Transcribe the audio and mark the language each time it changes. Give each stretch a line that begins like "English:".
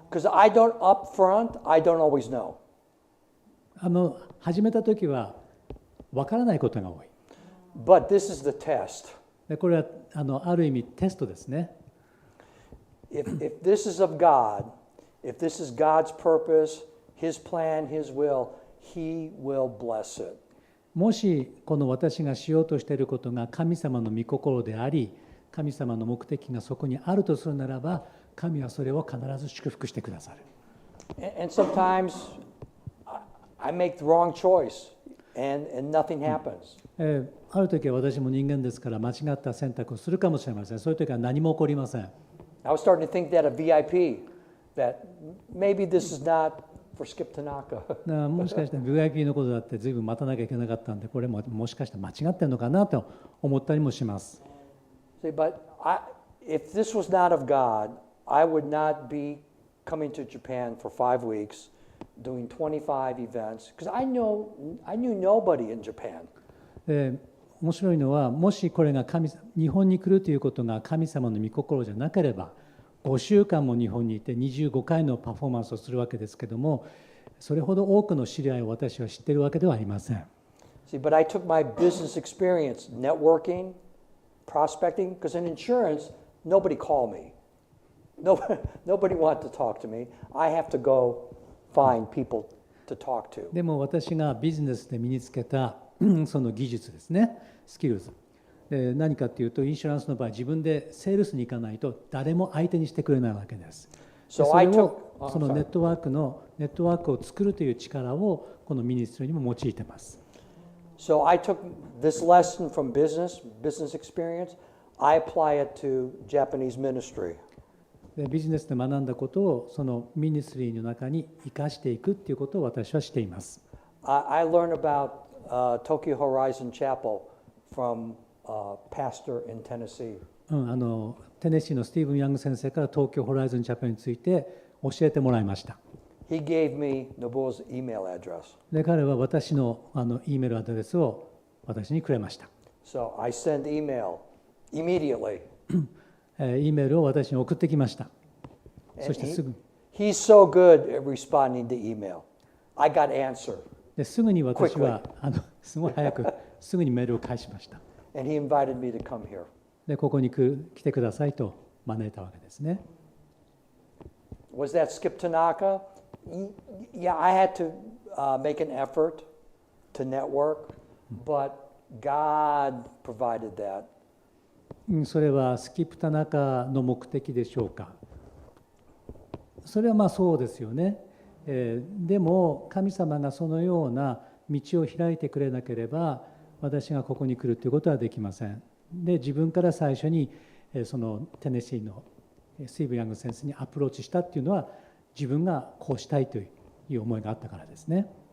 English: Because I don't up front, I don't always know.
Japanese: 始めた時は分からないことが多い。
English: But this is the test.
Japanese: でこれはある意味テストですね。
English: If this is of God, if this is God's purpose, His plan, His will, He will bless it.
Japanese: もしこの私がしようとしていることが神様の御心であり、神様の目的がそこにあるとするならば、神はそれを必ず祝福してくださる。
English: And sometimes I make the wrong choice and nothing happens.
Japanese: ある時は私も人間ですから間違った選択をするかもしれません。そういう時は何も起こりません。
English: I was starting to think that a VIP, that maybe this is not for Skip Tanaka.
Japanese: もしかして VIP のことだって随分待たなきゃいけなかったんで、これもしかして間違ってるのかなと思ったりもします。
English: See, but if this was not of God, I would not be coming to Japan for 5 weeks, doing 25 events, because I knew nobody in Japan.
Japanese: 面白いのは、もしこれが日本に来るということが神様の御心じゃなければ、5週間も日本にいて25回のパフォーマンスをするわけですけども、それほど多くの知り合いを私は知っているわけではありません。
English: See, but I took my business experience, networking, prospecting, because in insurance, nobody called me. Nobody wanted to talk to me. I have to go find people to talk to.
Japanese: でも私がビジネスで身につけたその技術ですね、スキルズ。何かというと、インシュランスの場合、自分でセールスに行かないと誰も相手にしてくれないわけです。それをそのネットワークを作るという力をこのミニストリーにも用いています。
English: So I took this lesson from business experience. I apply it to Japanese ministry.
Japanese: ビジネスで学んだことをそのミニストリーの中に生かしていくということを私はしています。
English: I learned about、Tokyo Horizon Chapel from pastor in Tennessee.
Japanese: テネシーのスティーブン・ヤング先生から東京ホライズンチャペルについて教えてもらいました。
English: He gave me Nobuo's email address.
Japanese: で、彼は私のEメールアドレスを私にくれました。
English: So I send email immediately.
Japanese: E メールを私に送ってきました。そ
English: And
Japanese: してすぐ
English: he's so good at responding to email. I got answer.
Japanese: ですぐに私はすごい早くすぐにメールを返しました。
English: And he invited me to come here.
Japanese: でここに来てくださいと招いたわけですね。
English: Was that Skip Tanaka? Yeah, I had to make an effort to network, but God provided that.
Japanese: それはスキップ田中の目的でしょうか。それはまあそうですよね。でも神様がそのような道を開いてくれなければ私がここに来るということはできません。で自分から最初にそのテネシーのスティーブ・ヤング先生にアプローチしたっていうのは自分がこうしたいという思いがあったからですね。